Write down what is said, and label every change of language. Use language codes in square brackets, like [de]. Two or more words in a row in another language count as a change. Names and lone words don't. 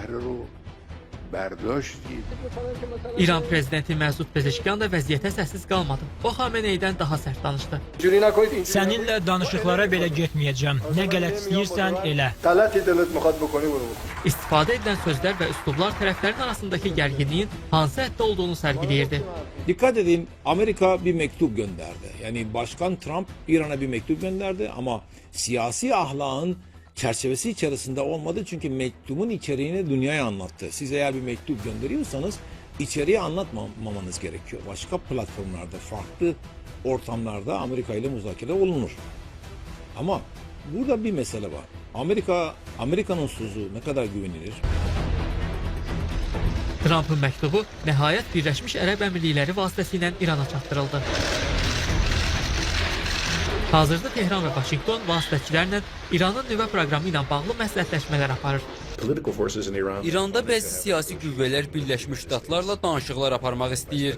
[az] İran prezidenti Məsud Pezeşkiyan da vəziyyətə səssiz qalmadı. O Xameneydən daha sərt danışdı. Səninlə danışıqlara belə getməyəcəm. Nə qələt istəyirsən elə. İstifadə edilən sözlər və üslublar tərəflərin arasındakı gərginliyin hansı həddə olduğunu sərgiləyirdi. [tr] Dikkat edin, Amerika bir mektup gönderdi. Yani Başkan Trump İran'a bir mektup gönderdi ama siyasi ahlakın çerçevesi içerisinde olmadı çünkü mektubun içeriğini dünyaya anlattı. Siz eğer bir mektup gönderiyorsanız içeriği anlatmamanız gerekiyor. Başka platformlarda, farklı ortamlarda Amerika ile müzakere olunur. Ama burada bir mesele var. Amerika'nın sözü ne kadar güvenilir? [az] Trumpın məktubu nəhayət Birləşmiş Ərəb Əmirlikləri vasitəsilə İrana çatdırıldı. Hazırda Tehran və Vaşinqton vasitəçilərlə İranın nüvə proqramı ilə bağlı məsləhətləşmələr aparır. İranda bəzi siyasi qüvvələr Birləşmiş Ştatlarla danışıqlar aparmaq istəyir.